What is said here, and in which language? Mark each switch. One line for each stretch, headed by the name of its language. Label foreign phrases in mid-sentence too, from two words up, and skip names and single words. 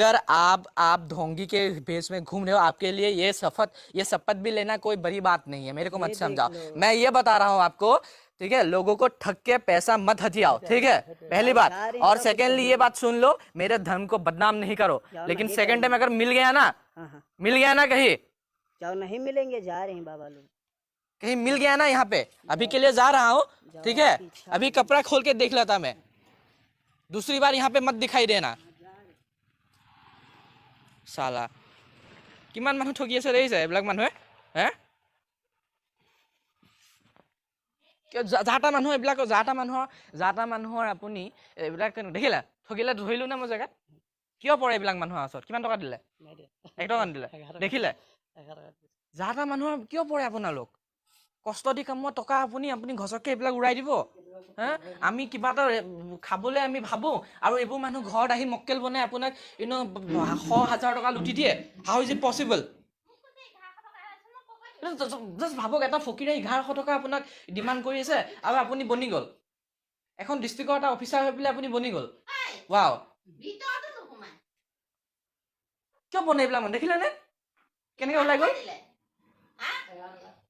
Hindi: अगर आप ढोंगी के भेष में घूम रहे हो आपके लिए ये शपथ भी लेना कोई बड़ी बात नहीं है मेरे को मत समझाओ मैं ये बता रहा हूँ आपको ठीक है लोगों को ठग के पैसा मत हथियाओ ठीक है पहली बात और सेकेंडली ये बात सुन लो मेरे धर्म को बदनाम नहीं करो लेकिन
English: second time
Hindi: अगर मिल गया ना हाँ। मिल गया ना कहीं जाओ नहीं मिलेंगे जा रहे हैं बाबा लोग कहीं मिल गया ना यहाँ पे अभी के लिए जा रहा हूँ ठीक है अभी कपड़ा खोल के देख लेता मैं दूसरी बार यहाँ पे मत दिखाई देना साला
Assamese: কিমান মানুহ ঠগি আছে দেখিছে এইবিলাক মানুহে হে যাটা মানুহৰ আপুনি এইবিলাক দেখিলা ঠগিলে ধৰিলো না মই জেগাত কিয় পৰে এইবিলাক মানুহৰ ওচৰত কিমান টকা দিলে 1 টকা দিলে দেখিলে যাটা মানুহৰ কিয় পৰে আপোনালোক কষ্ট দি কামত টকা আপুনি ঘছকে এইবিলাক উৰাই দিব হা আমি কিবা এটা খাবলৈ আমি ভাবো আৰু এইবোৰ মানুহ ঘৰত আহি মক্কেল বনাই আপোনাক 100,000 টকা লুটি দিয়ে
English: how is it possible
Assamese: জাস্ট ভাবক এটা ফকিৰে 1100 টকা আপোনাক ডিমান্ড কৰি আছে আৰু আপুনি বনি গল এখন ডিস্ট্ৰিক্টৰ এটা অফিচাৰ হৈ পেলাই আপুনি বনি গল ওয়াও কিয় বনে এইবিলাক মানুহ দেখিলে নে কেনেকৈ ওলাই গল